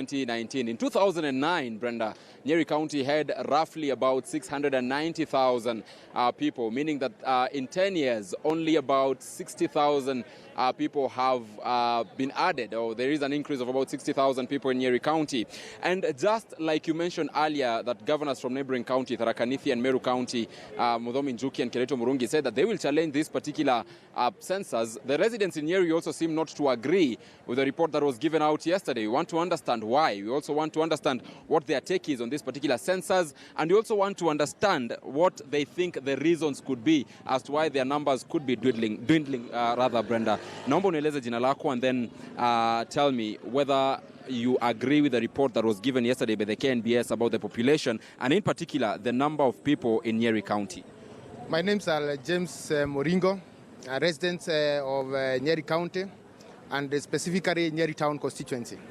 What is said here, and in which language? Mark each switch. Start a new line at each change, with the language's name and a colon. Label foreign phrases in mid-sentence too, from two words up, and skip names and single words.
English: In 2009, Brenda, Nyeri County had roughly about 690,000 people, meaning that in 10 years, only about 60,000 people have been added, or there is an increase of about 60,000 people in Nyeri County. And just like you mentioned earlier, that governors from neighboring county, Tharaka Nithi and Meru County, Mudhomi Njuki and Keleto Murungi, said that they will challenge this particular census. The residents in Nyeri also seem not to agree with the report that was given out yesterday. We want to understand why. We also want to understand what their take is on this particular census, and we also want to understand what they think the reasons could be as to why their numbers could be dwindling, Brenda.
Swahili: Naomba unieleze jina lako
English: and then tell me whether you agree with the report that was given yesterday by the KNBS about the population and in particular the number of people in Nyeri County. My name is James Moringo, a resident of Nyeri County and specifically Nyeri Town constituency.